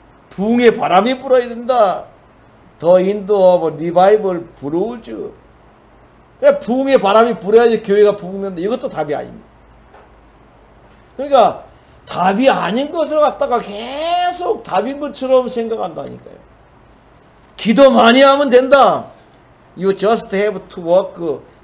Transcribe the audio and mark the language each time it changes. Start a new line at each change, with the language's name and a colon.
Korean: 부흥의 바람이 불어야 된다.
English: The wind of revival blows.
Korean: 부흥의 바람이 불어야지 교회가 부흥된다. 이것도 답이 아닙니다. 그러니까 답이 아닌 것을 갖다가 계속 답인 것처럼 생각한다니까요. 기도 많이 하면 된다.
English: You just have to work.